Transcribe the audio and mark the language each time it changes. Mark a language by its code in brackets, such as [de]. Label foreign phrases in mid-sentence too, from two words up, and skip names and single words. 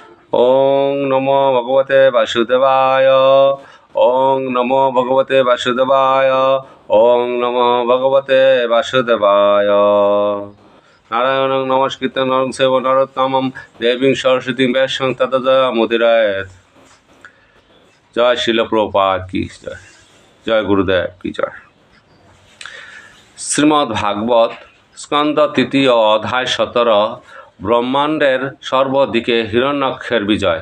[sa] ওং নমো ভগবতে বাসুদেবায়। ওং নমো ভগবতে বাসুদেবায়। ওং নমো ভগবতে বাসুদেবায়। নারায়ণং নমস্কৃত্য নরং চৈব নরোত্তমং দেবীং সরস্বতীং ব্যাসং ততো জয়মুদীরয়েৎ। [bn] জয় শিল প্রভুপাদ কি জয়, জয় গুরুদেব কি জয়। শ্রীমদ্ ভাগবত স্কন্দ তৃতীয় অধ্যায় 17 ব্রহ্মাণ্ডের সর্বদিকে হিরণ্যাক্ষের বিজয়।